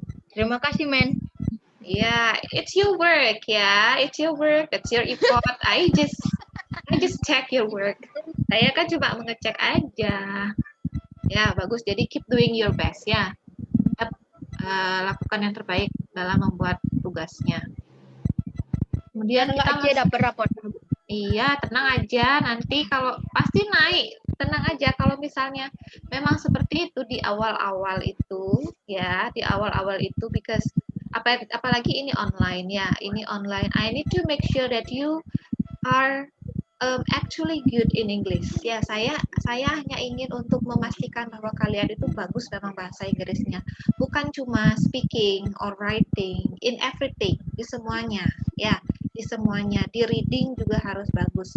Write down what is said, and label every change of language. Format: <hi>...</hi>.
<id>Terima kasih, Men.</id> <en>Yeah, it's your work, ya. It's your work. That's your effort. I just check your work.</en> <id>Saya kan cuma mengecek aja. Ya, bagus.</id> <en>Jadi keep doing your best, ya.</en> <id>Lakukan yang terbaik dalam membuat tugasnya. Kemudian kita dapat rapor. Iya, tenang aja. Nanti kalau pasti naik, tenang aja. Kalau misalnya memang seperti itu di awal-awal itu, ya, di awal-awal itu, because apalagi ini online ya, ini online.</id> <en>I need to make sure that you are actually good in English.</en> <id>Ya, saya hanya ingin untuk memastikan bahwa kalian itu bagus memang bahasa Inggrisnya. Bukan cuma</id> <en>speaking or writing, in everything,</en> <id>di semuanya. Ya, di semuanya. Di reading juga harus bagus.</id>